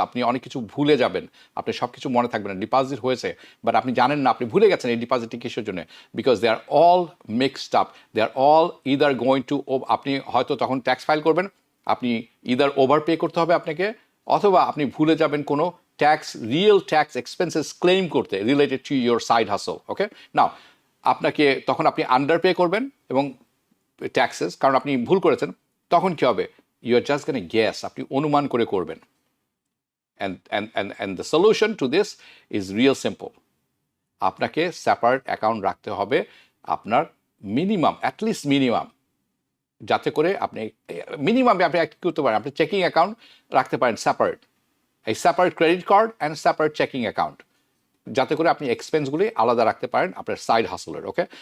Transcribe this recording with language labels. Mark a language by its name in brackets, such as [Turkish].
[Bangla] আপনি অনেক কিছু ভুলে যাবেন, আপনি সব কিছু মনে থাকবে না, ডিপোজিট হয়েছে বাট আপনি জানেন না, আপনি ভুলে গেছেন এই ডিপোজিটটি কিসের জন্য, [English] because they are all mixed up, they are all either going to, [Bangla] আপনি হয়তো তখন ট্যাক্স ফাইল করবেন, আপনি ইদার ওভার পে করতে হবে আপনাকে, অথবা আপনি ভুলে যাবেন কোনো রিয়েল ট্যাক্স এক্সপেন্সেস ক্লেম করতে [English] related to your side hustle, [Bangla] ওকে? নাও আপনাকে তখন আপনি আন্ডার পে করবেন এবং ট্যাক্সেস, কারণ আপনি ভুল করেছেন, তখন কী হবে, [English] you are just gonna guess, [Bangla] আপনি অনুমান করে করবেন। [English] And the solution to this is real simple. [Bangla] আপনাকে সেপারেট অ্যাকাউন্ট রাখতে হবে আপনার মিনিমাম, অ্যাটলিস্ট মিনিমাম, যাতে করে আপনি মিনিমাম আপনি কি করতে পারেন, আপনি চেকিং অ্যাকাউন্ট রাখতে পারেন সেপারেট, এই separate credit card and separate checking account, যাতে করে আপনি এক্সপেন্সগুলি আলাদা রাখতে পারেন আপনার সাইড হাসলের, ওকে?